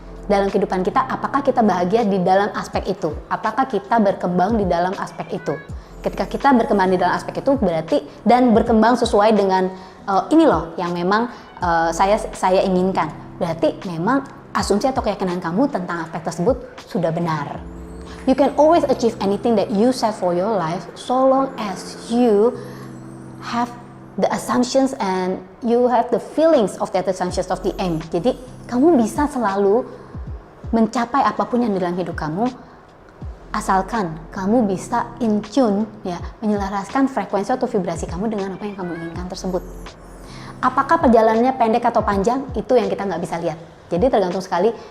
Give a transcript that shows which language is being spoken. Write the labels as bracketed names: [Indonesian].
[Indonesian] Dalam kehidupan kita, apakah kita bahagia di dalam aspek itu? Apakah kita berkembang di dalam aspek itu? Ketika kita berkembang di dalam aspek itu, berarti dan berkembang sesuai dengan ini loh yang memang saya inginkan. Berarti memang asumsi atau keyakinan kamu tentang aspek tersebut sudah benar. [English] You can always achieve anything that you set for your life so long as you have the assumptions and you have the feelings of that assumptions of the aim. [Indonesian] Jadi kamu bisa selalu mencapai apapun yang di dalam hidup kamu, asalkan kamu bisa [English] in tune [Indonesian] ya, menyelaraskan frekuensi atau vibrasi kamu dengan apa yang kamu inginkan tersebut. Apakah perjalanannya pendek atau panjang, itu yang kita nggak bisa lihat. Jadi tergantung sekali.